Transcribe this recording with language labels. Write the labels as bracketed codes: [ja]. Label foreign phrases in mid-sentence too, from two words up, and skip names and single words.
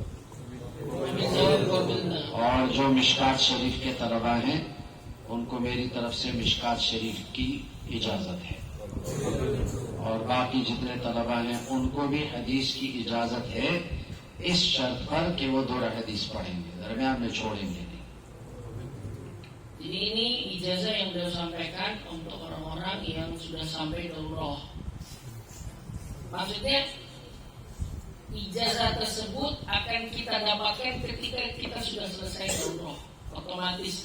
[ur] اور جو مشکوٰۃ شریف کے طلبہ ہیں ان کو میری طرف سے مشکوٰۃ شریف کی اجازت ہے. اور باقی جتنے طلبہ ہیں ان کو بھی حدیث کی اجازت ہے، اس شرط پر کہ وہ دو حدیث پڑھیں گے، درمیان میں چھوڑیں گے نہیں. [id] Jadi ini ijazah yang beliau sampaikan untuk orang-orang yang sudah sampai daurah. Maksudnya ijazah tersebut akan kita dapatkan ketika kita sudah selesai daurah, otomatis.